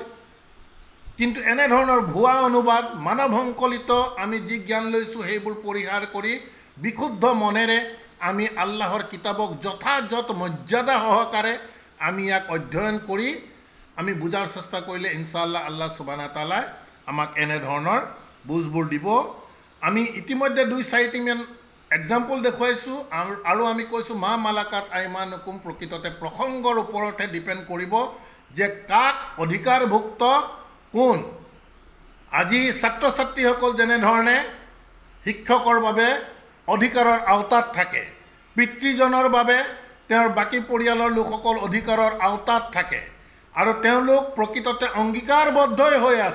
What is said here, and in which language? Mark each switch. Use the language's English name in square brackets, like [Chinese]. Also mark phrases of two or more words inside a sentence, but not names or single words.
[Assamese] কিন্তু এনেধৰণৰ ভুৱা অনুবাদ, মানৱ সংকলিত আমি যি জ্ঞান লৈছোঁ সেইবোৰ পৰিহাৰ কৰি বিশুদ্ধ মনেৰে আমি আল্লাহৰ কিতাবক যথাযথ মৰ্যাদা সহকাৰে আমি ইয়াক অধ্যয়ন কৰি আমি বুজাৰ চেষ্টা কৰিলে ইনশাআল্লাহ [Arabic] الله سبحانه تعالى [Assamese] আমাক এনেধৰণৰ বুজবোৰ দিব। আমি ইতিমধ্যে 2-4টিমান এক্সাম্পল দেখুৱাইছোঁ আৰু আমি কৈছোঁ [Arabic] ما ملكت أيمانكم [Assamese] প্ৰকৃততে প্ৰসংগৰ ওপৰতহে ডিপেণ্ড কৰিব যে কাক অধিকাৰভুক্ত কোন। আজি ছাত্ৰ ছাত্ৰীসকল যেনেধৰণে শিক্ষকৰ বাবে অধিকাৰৰ আওতাত থাকে, পিতৃজনৰ বাবে তেওঁৰ বাকী পৰিয়ালৰ লোকসকল অধিকাৰৰ আওতাত থাকে আৰু তেওঁলোক প্ৰকৃততে অংগীকাৰবদ্ধই হৈ আছে।